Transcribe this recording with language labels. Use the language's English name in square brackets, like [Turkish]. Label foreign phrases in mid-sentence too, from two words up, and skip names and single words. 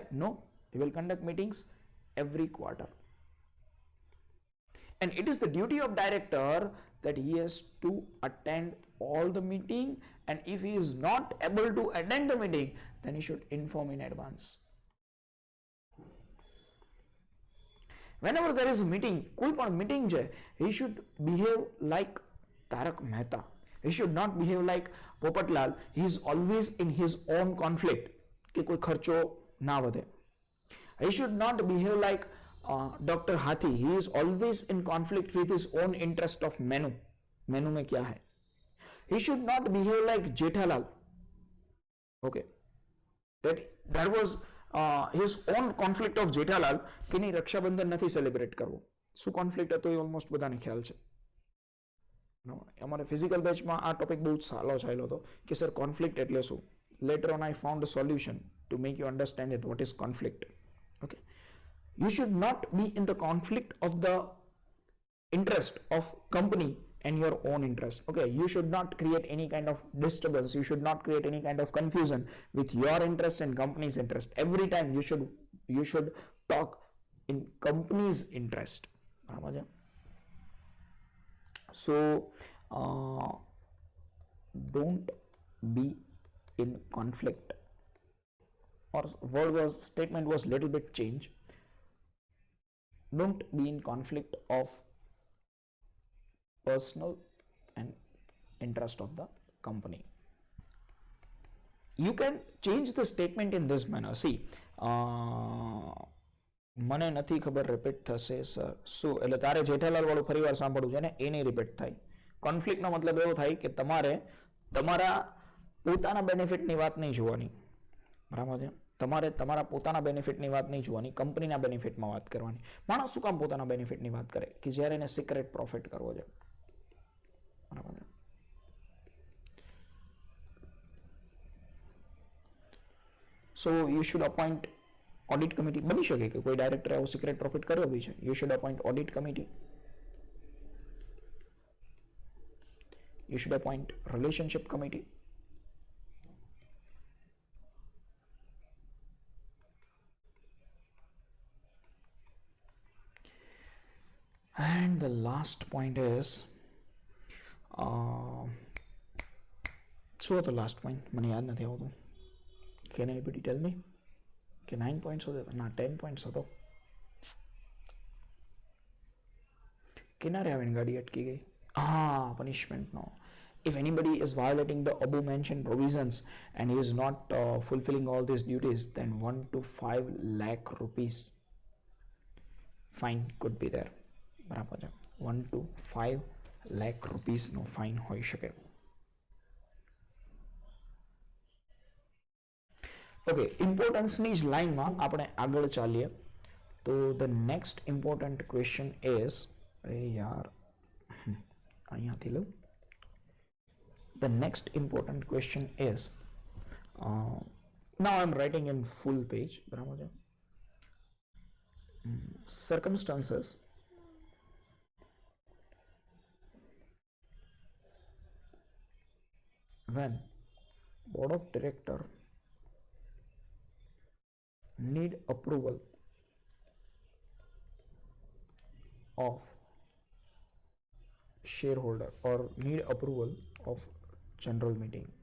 [English] No, he will conduct meetings every quarter. And it is the duty of director that he has to attend all the meeting, and if he is not able to attend the meeting, then he should inform in advance. Whenever there is a meeting, [Gujarati] કોઈ પણ [English] meeting છે, he should behave like Tarak Mehta. He should not behave like Popatlal. He is always in his own conflict, [Gujarati] કે કોઈ ખર્ચો ના વધે. [English] He should not behave like Dr. Hathi. He is always in conflict with his own interest of menu. [Hindi] Menu में क्या है? [English] He should not behave like Jethalal. Okay, that was his own conflict of Jethalal [Gujarati] કે નહીં રક્ષાબંધન નથી સેલિબ્રેટ કરવો. શું કોન્ફ્લિક્ટ હતો એ ઓલમોસ્ટ બધાને ખ્યાલ છે. અમારે ફિઝિકલ બેચમાં આ ટોપિક બહુ સારો ચાલ્યો હતો કે સર કોન્ફ્લિક્ટ એટલે શું. [English] Later on I found a solution to make you understand it what is conflict. Okay, you should not be in the conflict of the interest of company and your own interest. Okay, you should not create any kind of disturbance, you should not create any kind of confusion with your interest and company's interest. Every time you should talk in company's interest. [Gujarati] બરાબર છે. [English] So don't be in conflict, or word was statement was little bit changed. Don't be in conflict of personal and interest of the company. You can change the statement in this manner. See, [Gujarati] મને નથી ખબર રિપીટ થશે સર શું, એટલે તારે જેઠાલાલ વાળું ફરી વાર સાંભળવું છે ને એ નહીં રિપીટ થાય. કોન્ફ્લિક્ટનો મતલબ એવો થાય કે તમારે તમારા પોતાના બેનિફિટની વાત નહીં જોવાની, બરાબર છે? તમારે તમારા પોતાના બેનિફિટની વાત નહીં જોવાની, કંપનીના બેનિફિટમાં વાત કરવાની. માણસ શું કામ પોતાના બેનિફિટની વાત કરે? કે જ્યારે એને [English] secret profit [Gujarati] કરવો છે, બરાબર છે? [English] so you should appoint audit committee. [Gujarati] બની શકે કે કોઈ ડાયરેક્ટરે આવો [English] secret profit [Gujarati] કર્યો બી છે. [English] you should appoint audit committee. You should appoint relationship committee. And the last point is, [Gujarati] શું હતો [English] last point? [Gujarati] મને યાદ નથી આવતું. [English] Can anybody tell me? [Gujarati] કે 9 points હતો? ના, 10 points હતો. કિનારે આવીને ગાડી અટકી ગઈ. [English] Punishment. No. If anybody is violating the above mentioned provisions and he is not fulfilling all these duties, then 1 to 5 lakh rupees fine could be there. [Gujarati] બરાબર છે? [English] 1 to 5 lakh rupees [Gujarati] નો ફાઇન હોઈ શકે. ઓકે, ઇમ્પોર્ટન્સની જ લાઈનમાં આપણે આગળ ચાલીએ તો [English] the next important question is, [Gujarati] અરે યાર અહીંયાથી લઉં. [English] The next important question is, now I'm writing in full page, [Gujarati] બરાબર છે? [English] Circumstances when board of director need approval of shareholder or need approval of general meeting.